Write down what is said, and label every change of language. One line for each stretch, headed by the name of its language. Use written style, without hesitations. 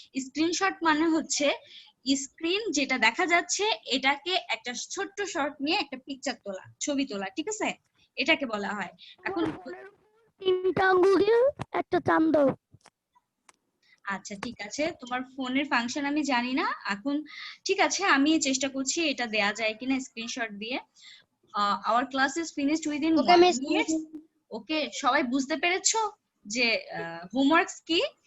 Bangla: Screenshot মানে হচ্ছে screen যেটা দেখা যাচ্ছে এটাকে একটা ছোট্ট শট নিয়ে একটা পিকচার তোলা, ছবি তোলা, ঠিক আছে? এটাকে বলা হয়। এখন তিনটা আঙ্গুল দিয়ে একটা চাপ দাও। আচ্ছা ঠিক আছে, তোমার ফোনের ফাংশন আমি জানি না এখন। ঠিক আছে, আমি চেষ্টা করছি এটা দেয়া যায় কিনা স্ক্রিনশট দিয়ে।
English: our class is finished within 1 minute.
Bangla: ওকে, সবাই বুঝতে পেরেছো যে হোমওয়ার্কস কি?